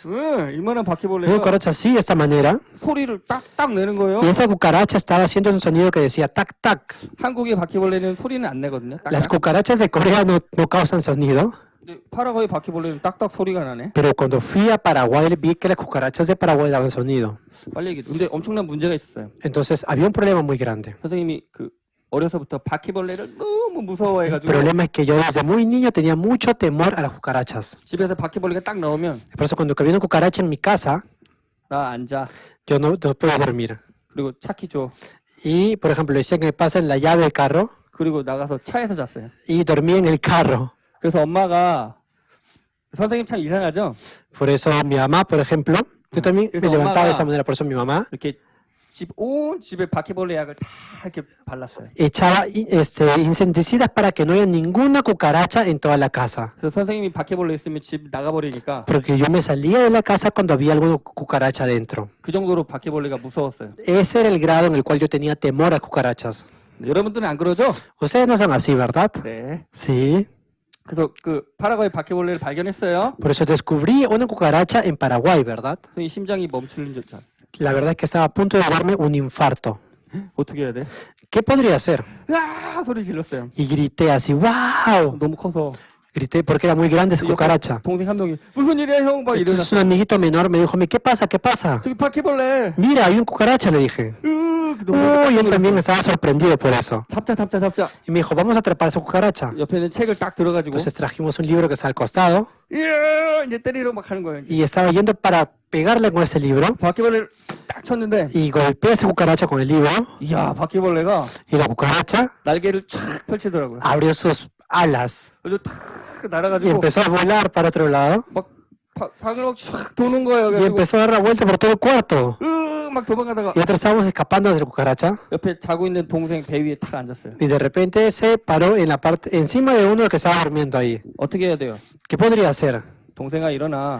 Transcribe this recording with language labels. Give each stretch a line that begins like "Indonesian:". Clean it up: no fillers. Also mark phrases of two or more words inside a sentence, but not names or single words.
Korean: 응, 이만한
Spanish: Una
Korean: 바퀴벌레가
Spanish: cucaracha así, de esta manera.
Korean: 소리를 딱딱 내는 거예요.
Spanish: Y esa cucaracha estaba haciendo un sonido que decía tac, tac.
Korean: 한국의 바퀴벌레는 소리는 안 내거든요.
Spanish: Las
Korean: 딱딱.
Spanish: cucarachas de Corea no causan sonido.
Korean: 근데 파라과이 바퀴벌레는 딱딱 소리가 나네.
Spanish: Pero cuando fui a Paraguay vi que las cucarachas de Paraguay daban sonido.
Korean: 빨리 얘기해. 근데 엄청난 문제가 있었어요.
Spanish: Entonces había un problema muy grande.
Korean: 선생님이 그 어려서부터 바퀴벌레를 너무
Spanish: El
Korean: 무서워해가지고
Spanish: problema es que yo desde muy niño tenía mucho temor a las cucarachas.
Korean: 집에서 바퀴벌레가 딱 나오면
Spanish: Por eso cuando había una cucaracha en mi casa,
Korean: 나 앉아.
Spanish: yo no podía dormir.
Korean: 그리고 차키 줘.
Spanish: Y, por ejemplo, decían que me pasen la llave del carro
Korean: 그리고 나가서 차에서 잤어요.
Spanish: y dormí en el carro.
Korean: 그래서 엄마가 선생님 참 이상하죠?
Spanish: Por eso mi mamá, por ejemplo, yo también me Eso, levantaba de mamá. esa manera. Por eso mi mamá
Korean: 이렇게 온 집에 바퀴벌레 약을 다 이렇게 발랐어요.
Spanish: echaba insecticidas para que no haya ninguna cucaracha en toda la casa.
Korean: 그래서 선생님이 바퀴벌레 있으면 집 나가버리니까
Spanish: Porque yo me salía de la casa cuando había alguna cucaracha dentro.
Korean: 그 정도로 바퀴벌레가 무서웠어요.
Spanish: Ese era el grado en el cual yo tenía temor a cucarachas.
Korean: 여러분들은 안 그러죠?
Spanish: Ustedes no son así, ¿verdad?
Korean: 네.
Spanish: Sí.
Korean: 그래서 그 파라과이 바퀴벌레를 발견했어요.
Spanish: Por eso descubrí una cucaracha en Paraguay, ¿verdad?
Korean: 선생님 심장이 멈추는 줄 알았어요.
Spanish: La verdad es que estaba a punto de darme un infarto.
Korean: 어떻게 해야 돼?
Spanish: ¿Qué podría hacer?
Korean: 아 소리 질렀어요.
Spanish: Y grité así, ¡wow!
Korean: 너무 커서.
Spanish: Grité porque era muy grande esa cucaracha.
Korean: 동생 한 명이 무슨 일이야 형? 막
Spanish: Entonces
Korean: 이러면서
Spanish: un amiguito menor me dijo, ¿qué pasa? ¿Qué pasa?
Korean: 저기 바퀴벌레.
Spanish: Mira, hay un cucaracha, le dije. Y él también estaba sorprendido por eso.
Korean: 잡자.
Spanish: Y me dijo, vamos a atrapar a esa cucaracha.
Korean: 옆에 있는 책을 딱 들어가지고
Spanish: Entonces trajimos un libro que está al costado
Korean: 이제 때리러 막 하는 거예요.
Spanish: y estaba yendo para pegarle con ese libro
Korean: 바퀴벌레를 딱 쳤는데
Spanish: y golpeé a esa cucaracha con el libro
Korean: 이야 바퀴벌레가
Spanish: y la cucaracha
Korean: 날개를 쫙 펼치더라고요.
Spanish: abrió sus alas
Korean: 그래서 탁
Spanish: y
Korean: 날아가지고
Spanish: empezó a volar para otro lado.
Korean: 막 방을 막 도는 거예요.
Spanish: Y
Korean: 그래가지고
Spanish: empezó a dar la vuelta por todo el cuarto.
Korean: 막 도망가다가
Spanish: Y nosotros estábamos escapando de la cucaracha.
Korean: 옆에 자고 있는 동생 배 위에 탁 앉았어요.
Spanish: Y de repente se paró en la parte, encima de uno que estaba durmiendo ahí.
Korean: 어떻게 해야 돼요?
Spanish: ¿Qué podría hacer?
Korean: 동생아 일어나.